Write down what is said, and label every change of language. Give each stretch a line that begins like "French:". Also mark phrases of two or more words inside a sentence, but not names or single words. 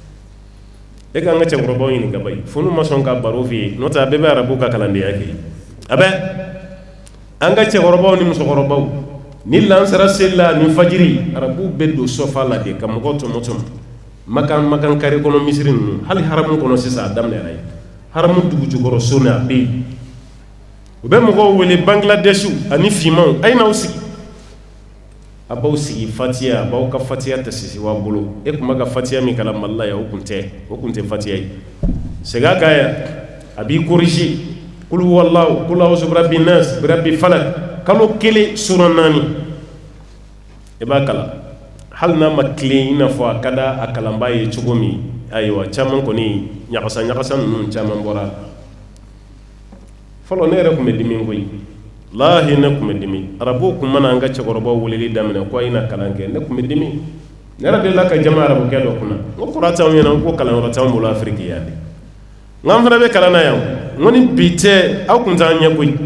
Bambara: e ka an ka cɛkɔrɔbaw ɲininka bayi fo n'u ma sɔn ka baro f'i ye n'o tɛ a bɛɛ bɛ arabuw ka kalandenya kɛ a bɛ an ka cɛkɔrɔbaw ni musokɔrɔbaw ni lansara selila ni fajiri arabuw bɛ don sɔfa la de ka mɔgɔw tɔmɔtɔmɔ makan kare kɔnɔ misiri ninnu hali haramu kɔnɔ sisan a daminɛra yen haramu dugu jukɔrɔ so ni a bɛ yen u bɛ mɔgɔw wele Bangladesiw ani finmanw a ye n'aw sigi a b'aw sigi fatiya a b'aw ka fatiya tɛ sisi wa bolo e tun bɛ ka fatiya min kalan Mali la yan o tun tɛ fatiya ye segin a kan yan a b'i corriger
Arabic: قل هو الله قل أعوذ برب الناس برب الفلق
Bambara: kalo kelen sura 4 e b'a kalan hali n'a ma tilen i n'a fɔ a ka da a kalanbaa ye cogo min ayiwa caman kɔni ɲagasa ninnu caman bɔra fɔlɔ ne yɛrɛ tun bɛ dimi koyi lahi ne tun bɛ dimi arabuw tun mana an ka cɛkɔrɔbaw weleli daminɛ ko a ye na kalan kɛ ne tun bɛ dimi ne yɛrɛ delila ka jama arabukɛ dɔ kunna n ko kɔrɔ t'anw ɲɛna ko kalanyɔrɔ t'anw bolo Afiriki yan de n fana bɛ kalan na yan n ko ni bi tɛ aw tun t'an ɲɛ koyi